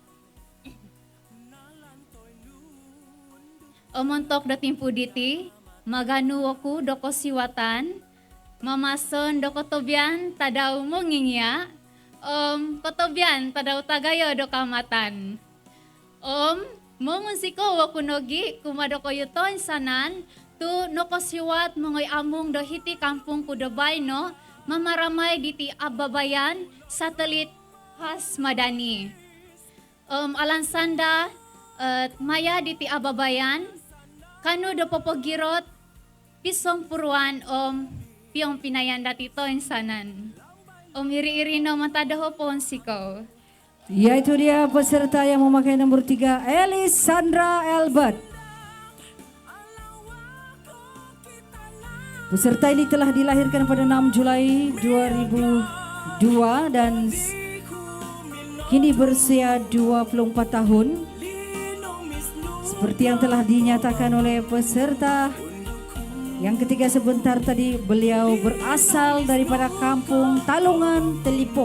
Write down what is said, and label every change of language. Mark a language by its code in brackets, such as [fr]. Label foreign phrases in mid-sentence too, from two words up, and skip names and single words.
[dtp] Omontok do timpu diti, maganu oku doko siwatan, mamason do kotobian tadau mongingnya, kotobian tadau tagayo do kamatan. Mongunsiko oku nogi kumadoko yuton sanan, tu nokosiwat mongoy among do hiti kampung kudobay no mamaramay diti ababayan [ms] satelit khas madani. [dtp] Alansanda maya diti ababayan kanu do popogirot pisong puruan piyong pinayan dati to insanan. Iri-iri no matadaho ponsiko. [ms] Yaitu dia peserta yang memakai nomor 3, Elis Sandra Albert. Peserta ini telah dilahirkan pada 6 Julai 2002 dan kini berusia 24 tahun. Seperti yang telah dinyatakan oleh peserta yang ketiga sebentar tadi, beliau berasal daripada Kampung Talungan, Telipuk.